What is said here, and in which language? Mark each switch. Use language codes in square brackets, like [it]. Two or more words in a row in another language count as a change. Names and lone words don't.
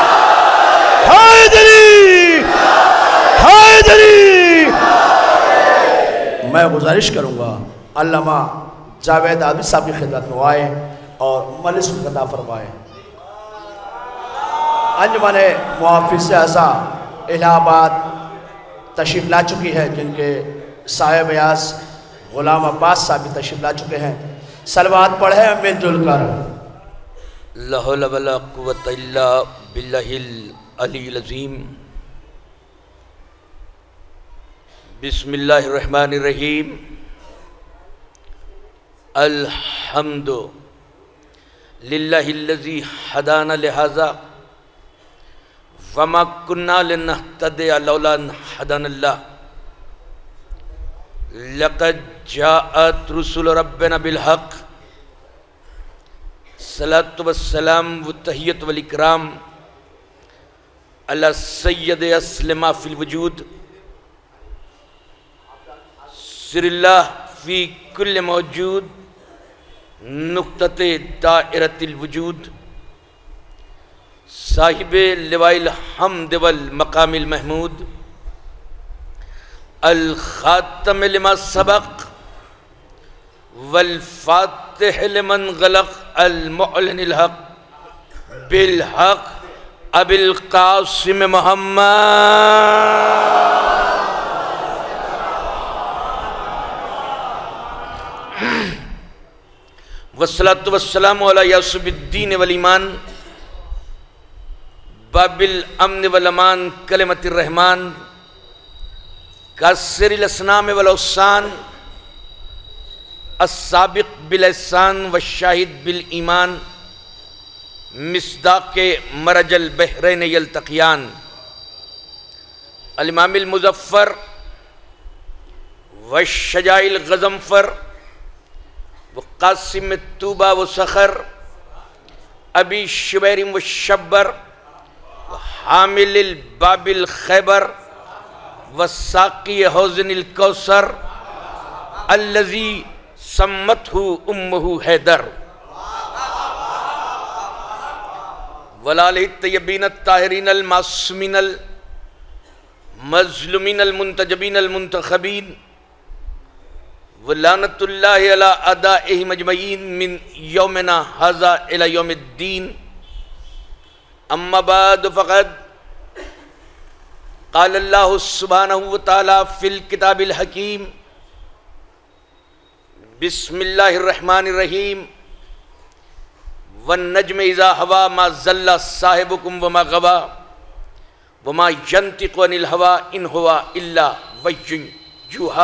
[ur] حیدری حیدری میں گزارش کروں گا علامہ جاوید عابد صاحب کی خدمت میں آئے اور مجلس کو خطاب فرمائے۔ انجمن محافظ اعضا الہ آباد تشریف لا چکی ہے، جن کے صاحب ایاز غلام عباس صاحب بھی تشریف لا چکے ہیں۔ صلوات پڑھیں مل جل کر۔ [ar] لا حول ولا قوة الا باللہ العلی العظیم۔ بسم اللہ الرحمن الرحیم۔ الحمد للہ الذی ہدانا لہذا وما كنا لنهتدي لولا ان هدانا الله لقد جاءت رسل ربنا بالحق۔ صلاة والسلام والتحیت والاکرام علی سید اسلم فی الوجود، سر اللہ فی کل موجود، نقطۃ دائرۃ الوجود، صاحب لواء الحمد والمقام المحمود، الخاتم لما سبق والفاتح لمن غلق، المعلن الحق بالحق ابی القاسم محمد والصلاة والسلام علی یوسف الدین والایمان، باب الامن والامان، کلمت الرحمن، کاسر الاسنام والاوسان، السابق بالاحسان والشاہد بالایمان، مصداق مرج البحرین یلتقیان، الامام المظفر والشجاع الغضنفر وقاسم الطوبہ وسخر، ابی شبیر والشبر حامل الباب الخیبر وساقی حوض الکوثر، الذی سمتہ امہ حیدر، ولالہ الطیبین الطاہرین المعصومین المظلومین المنتجبین المنتخبین، ولعنۃ اللہ علی اعدائہم اجمعین من یومنا ھذا الی یوم الدین۔ اما بعد فقد قال اللہ سبحانہ وتعالی فی الکتاب الحکیم، بسم اللہ الرحمن الرحیم، والنجم اذا ہوا ما ضل صاحبکم وما غوا وما ینطق عن الہوا ان ہوا الا وحی یوحی۔